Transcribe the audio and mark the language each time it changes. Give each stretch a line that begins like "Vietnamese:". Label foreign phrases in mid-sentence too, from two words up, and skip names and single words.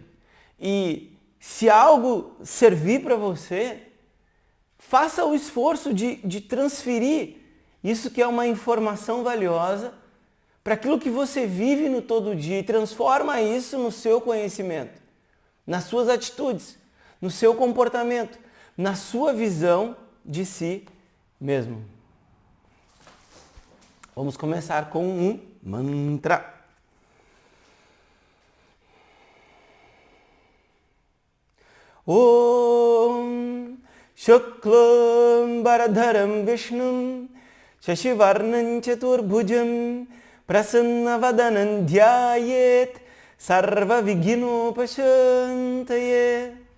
Portuguese: E se algo servir para você, faça o esforço de transferir isso que é uma informação valiosa para aquilo que você vive no todo dia e transforma isso no seu conhecimento, nas suas atitudes, no seu comportamento, na sua visão de si mesmo. Vamos começar com um mantra.
Sanskrit: ॐ शुक्लं भरधरं विष्णुं शशिवर्णं चतुर्भुजं प्रसन्नवदनं ध्यायेत् सर्व विघिनोपसान्तये.